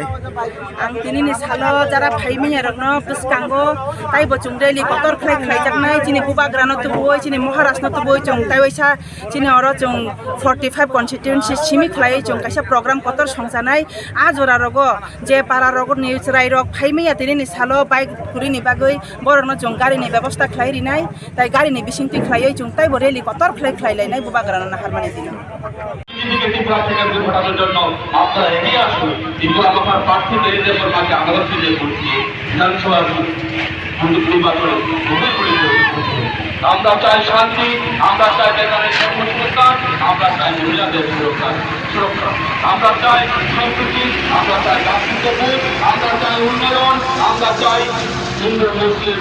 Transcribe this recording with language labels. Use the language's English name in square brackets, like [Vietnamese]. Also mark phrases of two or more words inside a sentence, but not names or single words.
[Bodo] आं दिनैनि सालो जारा फाइमिया रकनो पुसकांगो ताइ बचुं रेलि कतर खलाय खलाय जाकनाय चिनि बुबाग्रानो तो बय चिनि महाराष्ट्र तो बय जों ताइ वैसा चिनि अरो जों 45 कन्स्टिट्युएन्सि सिमी खलाय जों काइसा प्रोग्राम कतर संजानाय आ जरा रगो जे पारा रगो निउज राय रक फाइमिया दिनैनि सालो बाइक गुरिनि बागै बरनो जों गारिनि व्यवस्था खलाय रिनाय ताइ गारिनि बिसिंति खलाय जों ताइ रेलि कतर खलाय खलाय लायनाय बुबाग्रानो नाहारमानि दिनो [Bangla] আপনারা এগিয়ে আসুন কিন্তু আমার প্রার্থী বেরিয়ে মাকে আদালত দিয়ে করছি বিধানসভা নির্বাচনে আমরা চাই শান্তি আমরা চাই বেকারের সুরক্ষা আমরা চাই মহিলাদের সুরক্ষা আমরা চাই সম্প্রীতি আমরা চাই রাষ্ট্রবোধ আমরা চাই উন্নয়ন আমরা চাই হিন্দু মুসলিম